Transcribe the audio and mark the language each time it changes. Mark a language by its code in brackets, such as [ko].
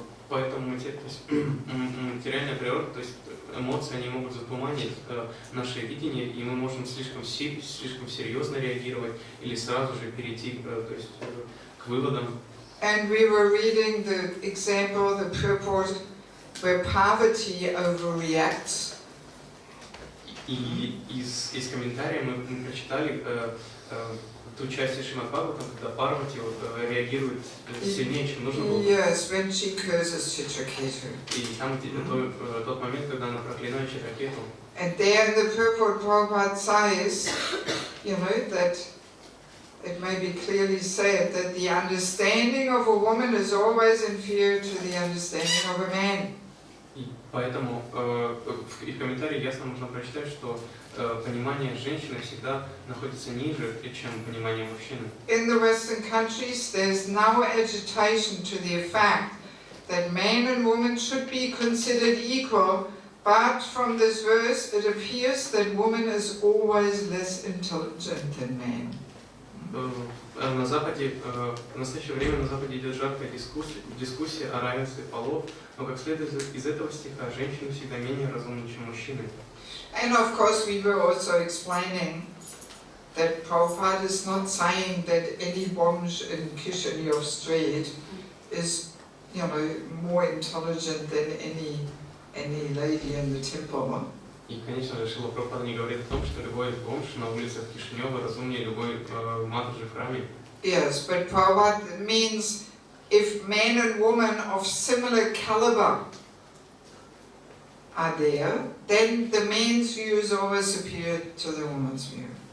[ru] Поэтому материальная природа, то есть эмоции, они могут затуманить наше видение, и мы можем слишком серьезно реагировать или сразу же перейти к выводам. [en] And we were reading the example, the purport, where Parvati overreacts. [ru] И из комментариев мы прочитали ту часть Шримад Бхагаватам, когда Парвати реагирует сильнее, чем нужно было. [en] Yes, when she curses Chitraketu. [ru] И там тот момент, когда она проклинает Читракету. [en] And there in the purport Prabhupada says, that it may be clearly said that the understanding of a woman is always inferior to the understanding of a man. [ru] И поэтому в комментарии ясно можно прочитать, что понимание женщины всегда находится ниже, чем понимание мужчины. [en] In the Western countries, there's now agitation to the fact that man and woman should be considered equal, but from this verse it appears that woman is always less intelligent than man. [ru] На Западе, в настоящее время на Западе идет жаркая дискуссия о равенстве полов, но как следует из этого стиха, женщины всегда менее разумны, чем мужчины. [en] And of course we were also explaining that Prabhupada is not saying that any bonge in Kishinev Street is, more intelligent than any lady in the temple. [ru] И, конечно же, Шрила Прабхупада не говорит о том, что любой бомж на улицах Кишинева разумнее любой матуши в храме. [en] Yes, but Prabhupada means if men and women of similar caliber are there, then the men's view is always superior to the woman's view.